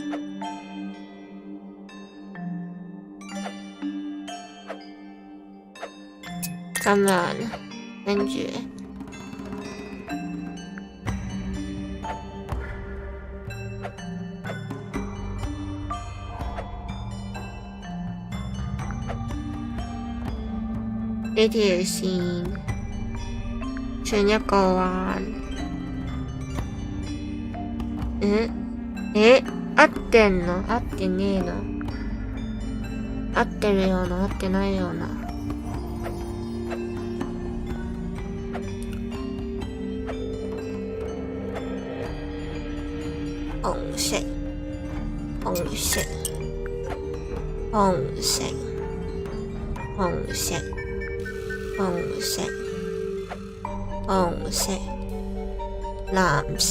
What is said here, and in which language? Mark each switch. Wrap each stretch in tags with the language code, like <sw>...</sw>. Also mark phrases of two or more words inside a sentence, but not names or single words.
<yue>咁樣，跟住呢條線轉一個彎。</yue> <ja>合ってんの？合ってねえの？合ってるような、合ってないような。</ja> <yue>紅色，紅色，紅色，紅色，紅色，紅色，藍色。</yue>